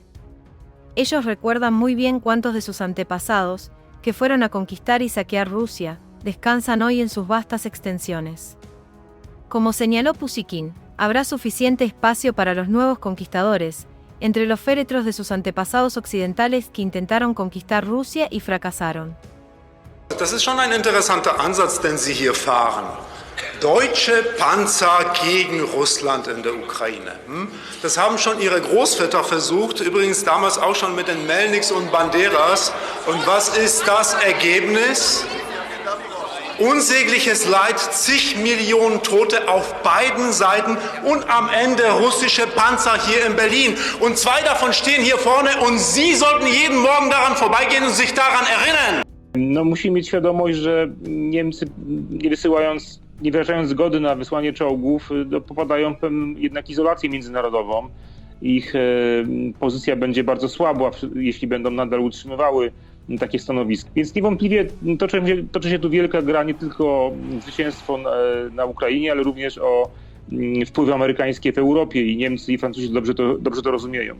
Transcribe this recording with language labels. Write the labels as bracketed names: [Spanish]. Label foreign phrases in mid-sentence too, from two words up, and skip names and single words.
[Spanish] Ellos recuerdan muy bien cuántos de sus antepasados, que fueron a conquistar y saquear Rusia, descansan hoy en sus vastas extensiones. Como señaló Pushkin, habrá suficiente espacio para los nuevos conquistadores, entre los féretros de sus antepasados occidentales que intentaron conquistar Rusia y fracasaron. [German] Das ist schon ein interessanter Ansatz, den Sie hier fahren. Deutsche Panzer gegen Russland in der Ukraine. Das haben schon Ihre Großväter versucht, übrigens damals auch schon mit den Melniks und Banderas. Und was ist das Ergebnis? Unsägliches Leid, zig Millionen Tote auf beiden Seiten und am Ende russische Panzer hier in Berlin. Und zwei davon stehen hier vorne und Sie sollten jeden Morgen daran vorbeigehen und sich daran erinnern. [Polish] No, musimy mieć świadomość, że Niemcy nie wyrażając zgody na wysłanie czołgów, popadają w jednak izolację międzynarodową. Ich pozycja będzie bardzo słaba, jeśli będą nadal utrzymywały takie stanowisko. Więc niewątpliwie toczy się tu wielka gra nie tylko o zwycięstwo na Ukrainie, ale również o wpływy amerykańskie w Europie i Niemcy i Francuzi dobrze to rozumieją.